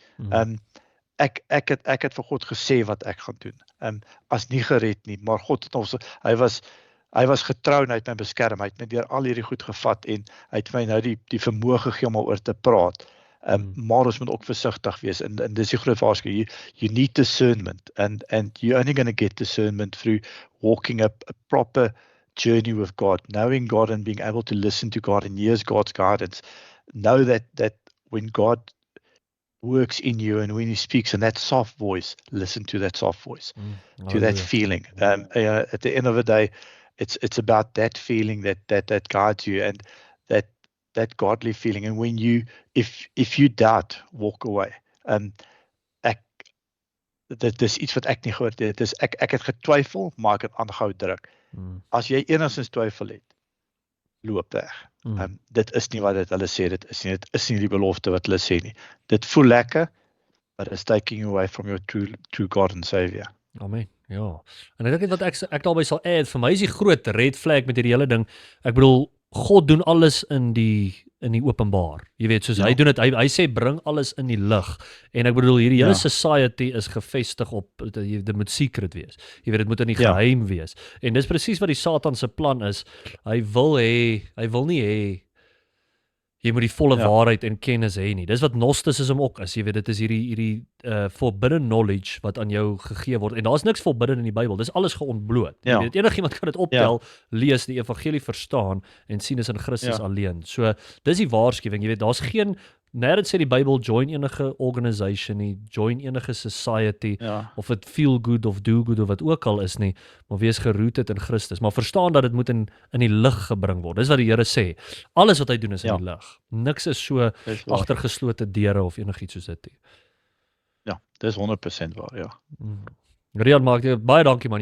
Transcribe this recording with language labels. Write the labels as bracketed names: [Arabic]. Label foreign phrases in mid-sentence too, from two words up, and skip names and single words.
[Afrikaans] Ek het vir God gesê wat ek gaan doen. As nie gered nie, maar God het ons, hy was getrou en hy het my beskerm, hy het my deur al hierdie goed gevat en hy het my nou die vermoë gegee om oor te praat. Maar ons moet ook versigtig wees en dis die groot waarskuwing. [English] You need discernment and you're only going to get discernment through walking a proper journey with God, knowing God and being able to listen to God and hear God's guidance. Know that when God works in you and when He speaks in that soft voice, listen to that soft voice, to that feeling. At the end of the day, it's about that feeling that guides you and that godly feeling. And when if you doubt, walk away. [Afrikaans] dit is iets wat ek nie gehoor het. Ek het getwyfel, maar ek het aangehou druk. As jy enigstens twyfel het, loop weg. Dit is nie wat hulle sê, dit is nie die belofte wat hulle sê nie. Dit voel lekker, [English] but it's taking you away from your true God and Savior. [Afrikaans] Amen. Ja. En ek dink wat ek daarby sal add, vir my is die groot [English] red flag [Afrikaans] met hierdie hele ding. Ek bedoel, God doen alles in die openbaar. Jy weet, soos hy doen dit, hy sê bring alles in die lig. En ek bedoel hierdie hele society is gevestig op dit moet secret wees. Jy weet, dit moet in die geheim wees. En dis presies wat die Satan se plan is. Hy wil nie hê jy moet die volle waarheid en kennis hê nie. Dis wat Gnosticism ook is. Jy weet, dit is hierdie [English] forbidden knowledge [Afrikaans] wat aan jou gegee word. En daar's niks forbidden in die Bybel. Dis alles geontbloot. Jy weet, enigiemand kan dit optel, lees die evangelie verstaan en sien is in Christus alleen. So, dis die waarskuwing. Jy weet, daar's geen nergens sê die Bybel join enige organisation nie, join enige society, of dit [English] feel good [Afrikaans] of [English] do good [Afrikaans] of wat ook al is nie, maar wees gerooted in Christus. Maar verstaan dat dit moet in die lig gebring word. Dis wat die Here sê. Alles wat hy doen is in die lig. Niks is so agter geslote deure of enigiets soos dit nie. Ja, dis 100% waar, ja. Rian, baie dankie man.